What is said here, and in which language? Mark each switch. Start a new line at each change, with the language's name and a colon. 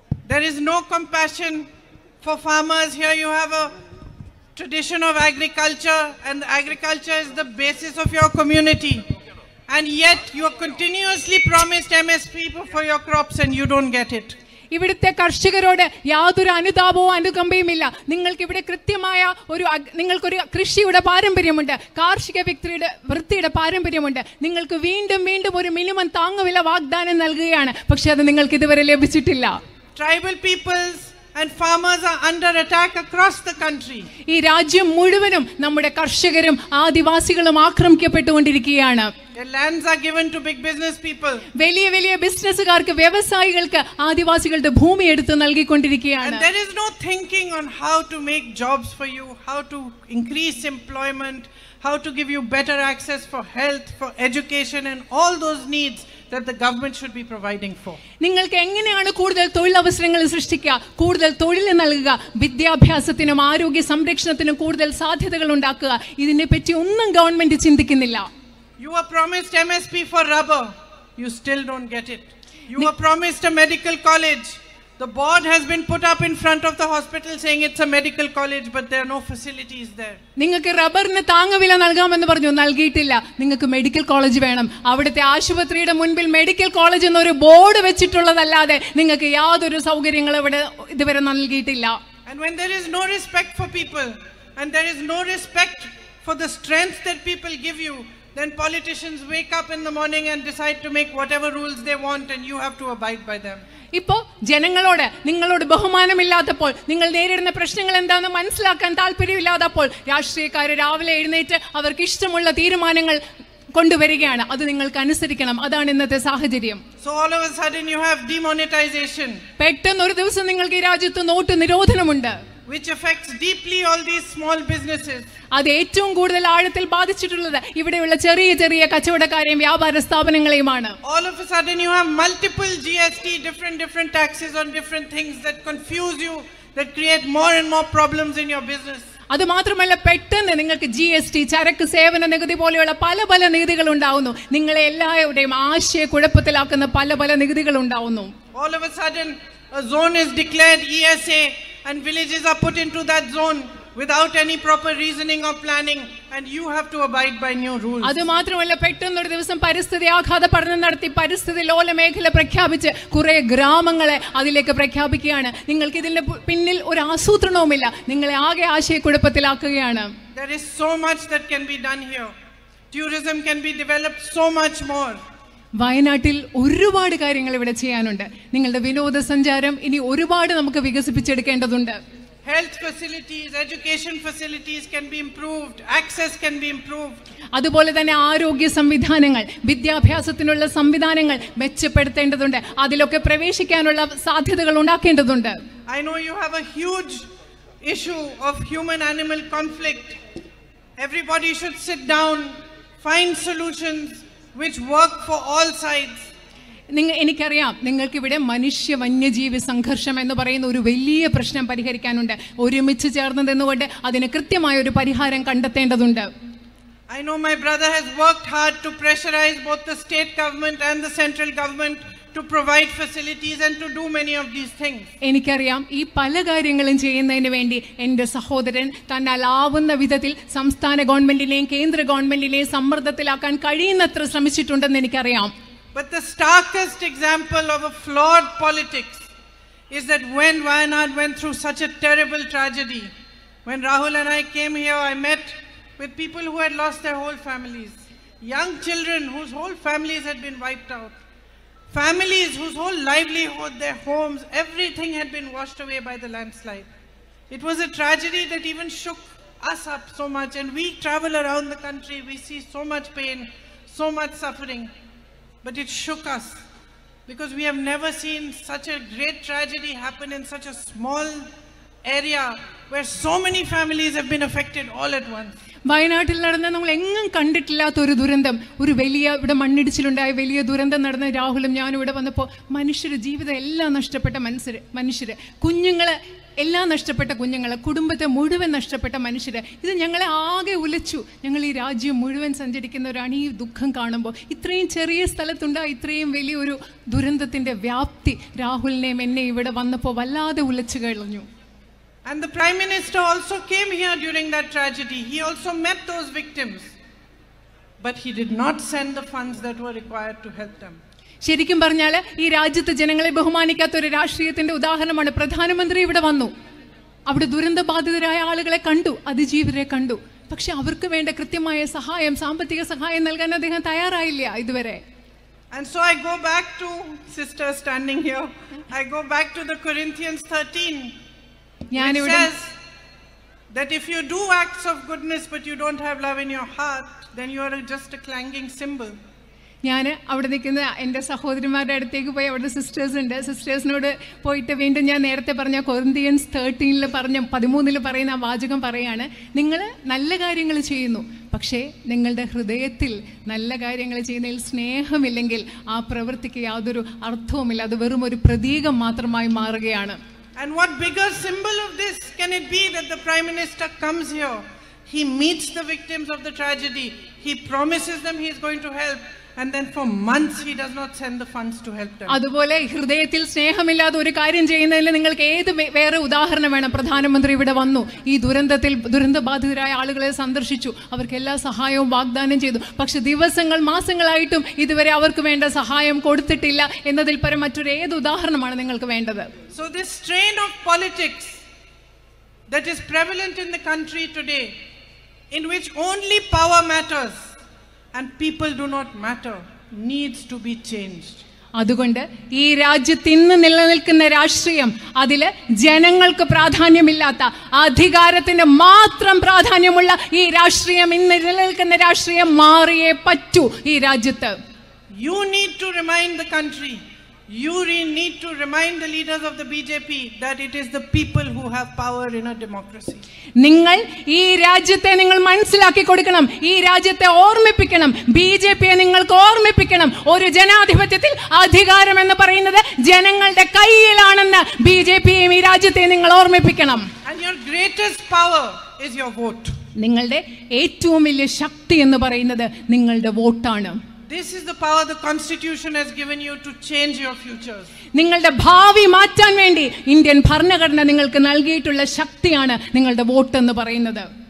English: There is no compassion for farmers. Here you have a tradition of agriculture, and agriculture is the basis of your community, and yet you are continuously promised MSP for your crops and you don't get it.
Malayalam: ഇവിടുത്തെ കർഷകരോട് യാതൊരു അനുതാപവും അനുകമ്പയുമില്ല. നിങ്ങൾക്ക് ഇവിടെ കൃത്യമായ നിങ്ങൾക്കൊരു കൃഷിയുടെ പാരമ്പര്യമുണ്ട്, കാർഷിക വൃത്തിയുടെ പാരമ്പര്യമുണ്ട്. നിങ്ങൾക്ക് വീണ്ടും വീണ്ടും ഒരു മിനിമം താങ്ങുവില വാഗ്ദാനം നൽകുകയാണ്, പക്ഷെ അത് നിങ്ങൾക്ക് ഇതുവരെ ലഭിച്ചിട്ടില്ല.
English: Tribal peoples and farmers are under attack across the country.
Malayalam: ഈ രാജ്യം മുഴുവനും നമ്മുടെ കർഷകരും ആദിവാസികളും ആക്രമിക്കപ്പെട്ടുകൊണ്ടിരിക്കുകയാണ്.
English: Their lands are given to big business people.
Malayalam: വലിയ വലിയ ബിസിനസ്സുകാർക്ക്, വ്യവസായികൾക്ക് ആദിവാസികളുടെ ഭൂമി എടുത്ത് നൽകിക്കൊണ്ടിരിക്കുകയാണ്.
English: And there is no thinking on how to make jobs for you, how to increase employment, how to give you better access for health, for education and all those needs that the government should be providing for.
Malayalam: നിങ്ങൾക്ക് എങ്ങനെയാണ് കൂടുതൽ തൊഴിലവസരങ്ങൾ സൃഷ്ടിക്കുക, കൂടുതൽ തൊഴിൽ നൽകുക, വിദ്യാഭ്യാസത്തിനും ആരോഗ്യ സംരക്ഷണത്തിനും കൂടുതൽ സാധ്യതകൾ ഉണ്ടാക്കുക, ഇതിനെപ്പറ്റി ഒന്നും ഗവൺമെന്റ് ചിന്തിക്കുന്നില്ല.
English: You were promised MSP for rubber, you still don't get it. You were promised a medical college. The board has been put up in front of the hospital saying it's a medical college, but there are no facilities there.
Malayalam: നിങ്ങൾക്ക് റബ്ബറിന് താങ്ങുവില നൽകാമെന്ന് പറഞ്ഞു, നൽകിയിട്ടില്ല. നിങ്ങൾക്ക് medical college വേണം. അവിടുത്തെ ആശുപത്രിയുടെ മുൻപിൽ മെഡിക്കൽ കോളേജ് എന്നൊരു ബോർഡ് വെച്ചിട്ടുള്ളതല്ലാതെ നിങ്ങൾക്ക് യാതൊരു സൗകര്യങ്ങളും ഇവിടെ ഇതുവരെ നൽകിയിട്ടില്ല.
English: And when there is no respect for people and there is no respect for the strength that people give you, then politicians wake up in the morning and decide to make whatever rules they want and you have to abide by them.
Malayalam: ഇപ്പോ ജനങ്ങളോട് നിങ്ങളോട് ബഹുമാനമില്ലാത്തപ്പോൾ, നിങ്ങൾ നേരിടുന്ന പ്രശ്നങ്ങൾ എന്താണെന്ന് മനസ്സിലാക്കാൻ താല്പര്യമില്ലാത്തപ്പോൾ രാഷ്ട്രീയക്കാർ രാവിലെ എഴുന്നേറ്റ് അവർക്ക് ഇഷ്ടമുള്ള തീരുമാനങ്ങൾ കൊണ്ടുവരികയാണ്. അത് നിങ്ങൾക്ക് അനുസരിക്കണം. അതാണ് ഇന്നത്തെ സാഹചര്യം.
English: So all of a sudden you have demonetization.
Malayalam: പെട്ടെന്ന് ഒരു ദിവസം നിങ്ങൾക്ക് ഈ രാജ്യത്ത് not നിരോധനമുണ്ട്.
English: Which affects deeply all these small businesses.
Malayalam: അത് ഏറ്റവും കൂടുതൽ ആഴത്തിൽ ബാധിച്ചിട്ടുള്ളത് ഇവിടെയുള്ള ചെറിയ ചെറിയ കച്ചവടക്കാരെയും വ്യാപാര സ്ഥാപനങ്ങളെയുമാണ്.
English: All of a sudden you have multiple GST, different taxes on different things that confuse you, that create more and more problems in your business.
Malayalam: അത് മാത്രമല്ല, പെട്ടെന്ന് നിങ്ങൾക്ക് GST, ചരക്ക് സേവന നികുതി പോലെയുള്ള പല പല നികുതികൾ ഉണ്ടാവുന്നു. നിങ്ങളെ എല്ലാവരുടെയും ആശയക്കുഴപ്പത്തിലാക്കുന്ന പല പല നികുതികൾ ഉണ്ടാവുന്നു.
English: All of a sudden a zone is declared ESA and villages are put into that zone without any proper reasoning or planning, and you have to abide by new rules.
Malayalam: അത് മാത്രമല്ല, പെട്ടെന്ന് ഒരു ദിവസം പരിസ്ഥിതി ആഘാത പഠനം നടത്തി പരിസ്ഥിതി ലോല മേഖല പ്രഖ്യാപിച്ച് കുറെ ഗ്രാമങ്ങളെ അതിലേക്ക് പ്രഖ്യാപിക്കുകയാണ്. നിങ്ങൾക്ക് ഇതിന്റെ പിന്നിൽ ഒരു ആസൂത്രണവുമില്ല. നിങ്ങളെ ആകെ ആശയക്കുഴപ്പത്തിലാക്കുകയാണ്.
English: There is so much that can be done here. Tourism can be developed so much more.
Malayalam: വയനാട്ടിൽ ഒരുപാട് കാര്യങ്ങൾ ഇവിടെ ചെയ്യാനുണ്ട്. നിങ്ങളുടെ വിനോദസഞ്ചാരം ഇനി ഒരുപാട് നമുക്ക് വികസിപ്പിച്ചെടുക്കേണ്ടതുണ്ട്.
English: Health facilities, education facilities can be improved, access can be improved.
Malayalam: അതുപോലെ തന്നെ ആരോഗ്യ സംവിധാനങ്ങൾ, വിദ്യാഭ്യാസത്തിനുള്ള സംവിധാനങ്ങൾ മെച്ചപ്പെടുത്തേണ്ടതുണ്ട്. അതിലൊക്കെ പ്രവേശിക്കാനുള്ള സാധ്യതകൾ ഉണ്ടാക്കേണ്ടതുണ്ട്.
English: I know you have a huge issue of human-animal conflict. Everybody should sit down, find solutions which work for all sides.
Malayalam: എനിക്കറിയാം, നിങ്ങൾക്കിവിടെ മനുഷ്യ വന്യജീവി സംഘർഷം എന്ന് പറയുന്ന ഒരു വലിയ പ്രശ്നം പരിഹരിക്കാനുണ്ട്. ഒരുമിച്ച് ചേർന്ന് നിന്നുകൊണ്ട് അതിന് കൃത്യമായ ഒരു പരിഹാരം കണ്ടെത്തേണ്ടതുണ്ട്.
English: I know my brother has worked hard to pressurize both the state government and the central government to provide facilities and to do many of these things.
Malayalam: എനിക്കറിയാം, ഈ പല കാര്യങ്ങളും ചെയ്യുന്നതിന് വേണ്ടി എൻ്റെ സഹോദരൻ തന്നാലാവുന്ന വിധത്തിൽ സംസ്ഥാന ഗവൺമെന്റിനെയും കേന്ദ്ര ഗവൺമെന്റിനെയും സമ്മർദ്ദത്തിലാക്കാൻ കഴിയുന്നത്ര ശ്രമിച്ചിട്ടുണ്ടെന്ന് എനിക്കറിയാം.
English: But the starkest example of a flawed politics is that when Wayanad went through such a terrible tragedy, when Rahul and I came here, I met with people who had lost their whole families, young children whose whole families had been wiped out, families whose whole livelihood, their homes, everything had been washed away by the landslide. It was a tragedy that even shook us up so much, and we travel around the country, we see so much pain, so much suffering. But it shook us because we have never seen such a great tragedy happen in such a small area where so many families have been affected all at once.
Malayalam: വയനാട്ടിൽ നടന്ന നമ്മൾ എങ്ങും കണ്ടിട്ടില്ലാത്ത ഒരു ദുരന്തം, ഒരു വലിയ ഇവിടെ മണ്ണിടിച്ചിലുണ്ടായ വലിയ ദുരന്തം നടന്ന രാഹുലും ഞാനും ഇവിടെ വന്നപ്പോൾ മനുഷ്യരുടെ ജീവിതം എല്ലാം നഷ്ടപ്പെട്ട മനുഷ്യര്, കുഞ്ഞുങ്ങളെ എല്ലാം നഷ്ടപ്പെട്ട കുഞ്ഞുങ്ങൾ, കുടുംബത്തെ മുഴുവൻ നഷ്ടപ്പെട്ട മനുഷ്യര്, ഇത് ഞങ്ങളെ ആകെ ഉലച്ചു. ഞങ്ങൾ ഈ രാജ്യം മുഴുവൻ സഞ്ചരിക്കുന്നവരാണ്. ഈ ദുഃഖം കാണുമ്പോൾ ഇത്രയും ചെറിയ സ്ഥലത്തുണ്ടായ ഇത്രയും വലിയൊരു ദുരന്തത്തിന്റെ വ്യാപ്തി രാഹുലിനെയും എന്നെ ഇവിടെ വന്നപ്പോൾ വല്ലാതെ ഉലച്ചു കളഞ്ഞു.
English: And the Prime Minister also came here during that tragedy. He also met those victims. But he did not send the funds that were required to help them.
Malayalam: ശരിക്കും പറഞ്ഞാൽ ഈ രാജ്യത്ത് ജനങ്ങളെ ബഹുമാനിക്കാത്ത ഒരു രാഷ്ട്രീയത്തിന്റെ ഉദാഹരണമാണ്. പ്രധാനമന്ത്രി ഇവിടെ വന്നു, അവിടെ ദുരന്ത ബാധിതരായ ആളുകളെ കണ്ടു, അതിജീവരെ കണ്ടു. പക്ഷെ അവർക്ക് വേണ്ട കൃത്യമായ സഹായം, സാമ്പത്തിക സഹായം നൽകാൻ അദ്ദേഹം തയ്യാറായില്ല ഇതുവരെ.
English: And so I go back to sister standing here. I go back to the Corinthians 13. It says that if you do acts of goodness but you don't have love in your heart, then you are just a clanging cymbal.
Malayalam: ഞാൻ അവിടെ നിൽക്കുന്ന എൻ്റെ സഹോദരിമാരുടെ അടുത്തേക്ക് പോയി, അവിടെ sisters ഉണ്ട്, സിസ്റ്റേഴ്സിനോട് പോയിട്ട് വീണ്ടും ഞാൻ നേരത്തെ പറഞ്ഞ കൊറിന്ത്യൻസ് 13 പറയുന്ന ആ വാചകം പറയാണ്, നിങ്ങൾ നല്ല കാര്യങ്ങൾ ചെയ്യുന്നു, പക്ഷേ നിങ്ങളുടെ ഹൃദയത്തിൽ നല്ല കാര്യങ്ങൾ ചെയ്യുന്നതിൽ സ്നേഹമില്ലെങ്കിൽ ആ പ്രവൃത്തിക്ക് യാതൊരു അർത്ഥവുമില്ല, അത് വെറും ഒരു പ്രതീകം മാത്രമായി മാറുകയാണ്.
English: And what bigger symbol of this can it be that the Prime Minister comes here, he meets the victims of the tragedy, he promises them he is going to help, and then for months he does not send the funds to help them.
Malayalam: അതുപോലെ ഹൃദയത്തിൽ സ്നേഹമില്ലാതെ ഒരു കാര്യം ചെയ്യുന്നതിൽ നിങ്ങൾക്ക് ഏത് വേറെ ഉദാഹരണം വേണം? പ്രധാനമന്ത്രി ഇവിടെ വന്നു, ഈ ദുരന്തബാധിതരായ ആളുകളെ സന്ദർശിച്ചു, അവർക്ക് എല്ലാ സഹായവും വാഗ്ദാനം ചെയ്തു, പക്ഷെ ദിവസങ്ങൾ മാസങ്ങളായിട്ടും ഇതുവരെ അവർക്ക് വേണ്ട സഹായം കൊടുത്തിട്ടില്ല എന്നതിൽ പരം മറ്റൊരു ഏത് ഉദാഹരണമാണ് നിങ്ങൾക്ക് വേണ്ടത്?
English: So this strain of politics that is prevalent in the country today, in which only power matters and people do not matter, needs to be changed.
Malayalam: അതുകൊണ്ട് ഈ രാജ്യത്ത് ഇന്ന് നിലനിൽക്കുന്ന രാഷ്ട്രീയം, അതില് ജനങ്ങൾക്ക് പ്രാധാന്യമില്ലാത്ത, അധികാരത്തിന് മാത്രം പ്രാധാന്യമുള്ള ഈ രാഷ്ട്രീയം, ഇന്ന് നിലനിൽക്കുന്ന രാഷ്ട്രീയം മാറിയേ പറ്റൂ ഈ രാജ്യത്ത്.
English: You need to remind the country, you need to remind the leaders of the BJP that it is the people who have power in a democracy.
Malayalam: നിങ്ങൾ ഈ രാജ്യത്തെ നിങ്ങൾ മനസ്സിലാക്കി കൊടുക്കണം, ഈ രാജ്യത്തെ ഓർമ്മിപ്പിക്കണം, ബിജെപിയെ നിങ്ങൾക്ക് ഓർമ്മിപ്പിക്കണം, ഒരു ജനാധിപത്യത്തിൽ അധികാരം എന്ന് പറയുന്നത് ജനങ്ങളുടെ കയ്യിലാണെന്ന് ബിജെപിയെയും ഈ രാജ്യത്തെ നിങ്ങൾ ഓർമ്മിപ്പിക്കണം.
English: And your greatest power is your vote.
Malayalam: നിങ്ങളുടെ ഏറ്റവും വലിയ ശക്തി എന്ന് പറയുന്നത് നിങ്ങളുടെ വോട്ടാണ്.
English: This is the power the Constitution has given you to change your futures.
Malayalam: നിങ്ങളുടെ ഭാവി മാറ്റാൻ വേണ്ടി ഇന്ത്യൻ ഭരണഘടന നിങ്ങൾക്ക് നൽകിയിട്ടുള്ള ശക്തിയാണ് നിങ്ങളുടെ വോട്ട് എന്ന് പറയുന്നത്.